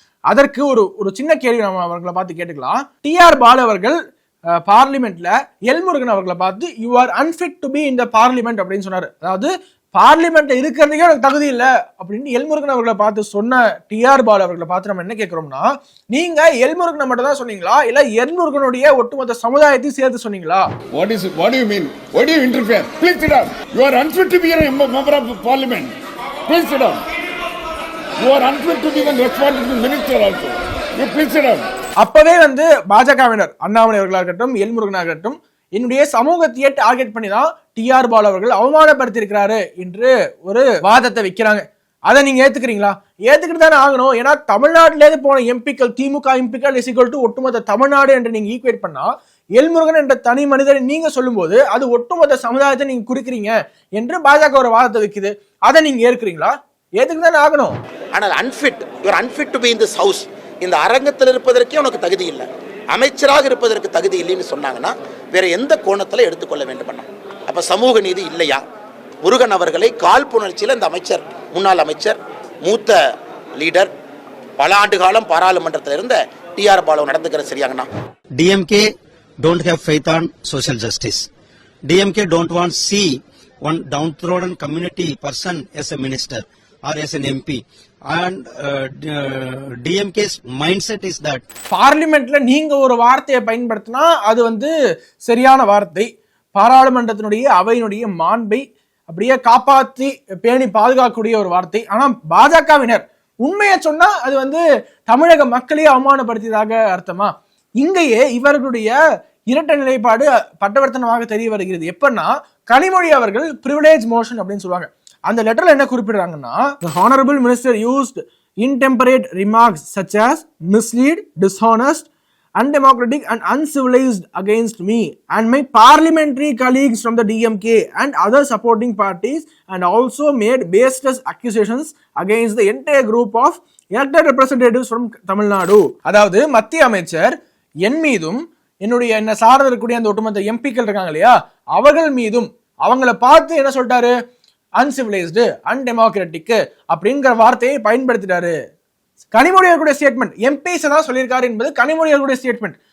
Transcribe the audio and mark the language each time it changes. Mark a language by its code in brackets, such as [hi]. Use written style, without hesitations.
[ta] அதற்கு ஒரு சின்ன கேள்வி நம்ம அவர்களை பார்த்து கேட்டுக்கலாம். டிஆர் பாலு அவர்கள் பார்லிமெண்ட்ல எல்முருகன் அவர்களை பார்த்து [en] you are unfit to be in the parliament [ta] அப்படின்னு சொன்னாரு. அதாவது பார்லிமெண்ட்ல இருக்கிறதுக்கே எனக்கு தகுதி இல்லை அப்படின்னு எல்முருகன் அவர்களை பார்த்து சொன்ன டிஆர் பாலு அவர்களை பார்த்து நம்ம என்ன கேட்கிறோம்னா, நீங்க எல்முருகனை மட்டும் தான் சொன்னீங்களா, இல்ல எல்முருகனுடைய ஒட்டுமொத்த சமுதாயத்தையும் சேர்த்து சொன்னீங்களா? [en] What do you mean? Why do you interfere? Please sit down. You are unfit to be a member of parliament. Please sit down. You are unfit to be the responsible minister also. You please sit down. [ta] அப்பவே பாஜகவினர் அண்ணாமலை அவர்களாக இருக்கட்டும், எல்முருகனாக இருக்கட்டும், என்னுடைய சமூகத்தையே target பண்ணி தான் TR Balu அவர்கள் அவமானப்படுத்தி இருக்கிறாரு என்று ஒரு வாதத்தை வைக்கிறாங்க. அதை நீங்க ஏத்துக்கிறீங்களா? ஏத்துக்கிட்டு தானே ஆகணும். ஏன்னா தமிழ்நாட்டிலேயே போன எம்பிக்கள், திமுக எம்பிக்கள் இஸ் ஒட்டுமொத்த தமிழ்நாடு என்று நீங்க ஈக்குவேட் பண்ணா, எல்முருகன் என்ற தனி மனிதரை நீங்க சொல்லும் போது அது ஒட்டுமொத்த சமுதாயத்தை நீங்க குறிக்கிறீங்க என்று பாஜக ஒரு வாதத்தை வைக்குது. அதை நீங்க ஏற்கிறீங்களா? ஏத்துக்கிட்டு தானே ஆகணும். ஆனால் [en] unfit to be in this house, [ta] இந்த அரங்கத்தில் இருப்பதற்கே உனக்கு தகுதி இல்லை, அமைச்சராக இருப்பதற்கு தகுதி இல்லைன்னு சொன்னாங்கன்னா வேற எந்த கோணத்தில் எடுத்துக்கொள்ள வேண்டும் பண்ண? அப்ப சமூக நீதி இல்லையா? முருகன் அவர்களை காழ்ப்புணர்ச்சியில் இந்த அமைச்சர், முன்னாள் அமைச்சர், மூத்த லீடர், பல ஆண்டு காலம் பாராளுமன்றத்தில் இருந்த டிஆர் பாலு நடந்துக்கிற சரியாங்கண்ணா? [en] DMK don't have faith on social justice. DMK don't want see one downtrodden community person as a minister or as an MP. And DMK's mindset is that [ta] பார்லிமெண்ட்ல நீங்க ஒரு வார்த்தையை பயன்படுத்தினா அது சரியான வார்த்தை, பாராளுமன்றத்தினுடைய அவையினுடைய மாண்பை அப்படியே காப்பாற்றி பேணி பாதுகாக்கக்கூடிய ஒரு வார்த்தை. ஆனா பாஜகவினர் உண்மையை சொன்னா அது தமிழக மக்களையே அவமானப்படுத்தியதாக அர்த்தமா? இங்கேயே இவர்களுடைய இரட்டை நிலைப்பாடு பட்டவர்த்தனமாக தெரிய வருகிறது. எப்பன்னா கனிமொழி அவர்கள் பிரிவிலேஜ் மோஷன் அப்படின்னு சொல்லுவாங்க. அந்த லெட்டர்ல என்ன குறிப்பிடுறாங்கன்னா, [en] the honorable minister used intemperate remarks such as mislead, dishonest, undemocratic and uncivilized against me and my parliamentary colleagues from the DMK and other supporting parties, and also made baseless accusations against the entire group of elected representatives from Tamil Nadu. [ta] அதாவது மத்திய அமைச்சர் என் மீதும் என்னை சார்ந்து இருக்கக்கூடிய அந்த ஒட்டுமொத்த எம்பிக்கள் இருக்காங்க இல்லையா, அவர்கள் மீதும் அவங்களை பார்த்து என்ன சொல்லிட்டாரு, [en] uncivilised undemocratic [ta] அப்படிங்கிற வார்த்தையை பயன்படுத்திட்டாரு. கனிமொழி அவர்களுடைய ஸ்டேட்மெண்ட், எம்பிஸ் தான் சொல்லியிருக்காரு என்பது கனிமொழி அவர்களுடைய ஸ்டேட்மெண்ட்.